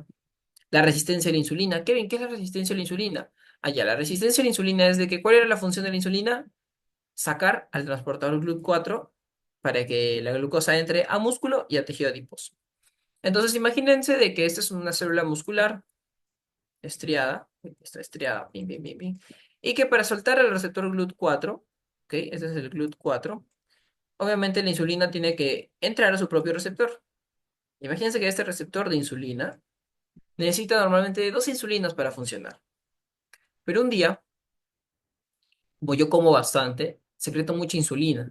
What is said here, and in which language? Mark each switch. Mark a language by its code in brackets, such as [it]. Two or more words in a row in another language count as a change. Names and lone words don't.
[es] La resistencia a la insulina. Kevin, ¿qué es la resistencia a la insulina? Allá, la resistencia a la insulina es de que, ¿cuál era la función de la insulina? Sacar al transportador GLUT4 para que la glucosa entre a músculo y a tejido adiposo. Entonces, imagínense de que esta es una célula muscular estriada, está estriada, pim, pim, pim, pim, y que para soltar el receptor GLUT4, ¿ok? Ese es el GLUT4. Obviamente la insulina tiene que entrar a su propio receptor. Imagínense que este receptor de insulina necesita normalmente dos insulinas para funcionar. Pero un día, como yo como bastante, secreto mucha insulina.